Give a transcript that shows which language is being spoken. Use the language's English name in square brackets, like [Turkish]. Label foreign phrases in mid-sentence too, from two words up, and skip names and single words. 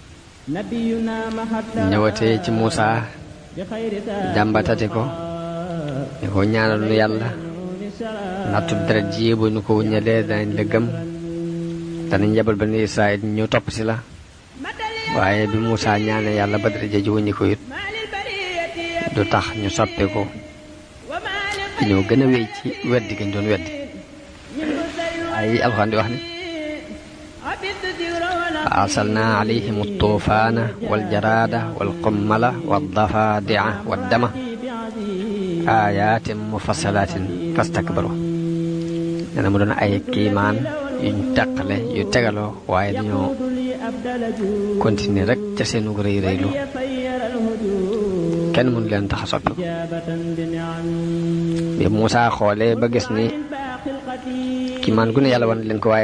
[Wolof] ñëwatee ci Moussa jàmbatati ko ni ko ñaanal nu yàlla nattu deret ji bu ñu ko wuññalee danañ la gëm danañ yebal bani Israël ñu topp si la waaye bi Moussa ñaanee yàlla ba deret ji wuññi ko it du tax ñu soppi ko ñoo gën a wéy ci weddi gañ doon weddi ay alxuraan di wax ni [Arabic] فأرسلنا عليهم الطوفان والجراد والقمل والضفادع والدم آيات مفصلات فاستكبروا [Wolof] nee na mu doon ay kiimaan yuñ teqale yu tegaloo waaye dañoo continuer rek ca seenu rëy rëylu kenn mënu leen tax a soppi bi Moussa xoolee ba gis ni kiimaan gu ne yàlla wan leen ko waaye